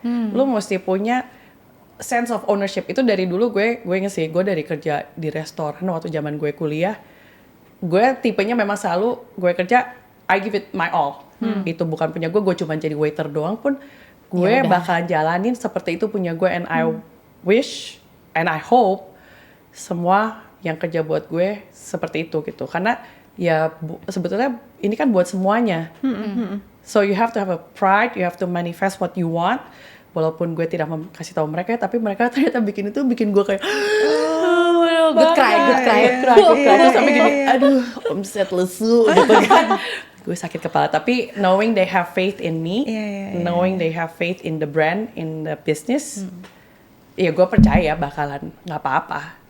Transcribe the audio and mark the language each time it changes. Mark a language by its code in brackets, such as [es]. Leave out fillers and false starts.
[id] Lu mesti punya [en] sense of ownership. [id] Itu dari dulu gue inget sih, gue dari kerja di restoran waktu zaman gue kuliah. Gue tipenya memang selalu gue kerja [en] I give it my all. [id] Itu bukan punya gue cuma jadi waiter doang pun gue Ya udah. bakalan jalanin seperti itu punya gue, [en] and I wish and I hope [id] semua yang kerja buat gue seperti itu gitu. Karena ya sebetulnya ini kan buat semuanya. [en] So you have to have a pride, you have to manifest what you want. [id] Walaupun gue tidak kasih tahu mereka, tapi mereka ternyata bikin itu bikin gue kayak [en] good cry. [id] Terus sampai gini, aduh, omset lesu gitu kan. Gue sakit kepala. Tapi [en] knowing they have faith in me, knowing they have faith in the brand, in the business, [id] ya gue percaya bakalan nggak apa-apa.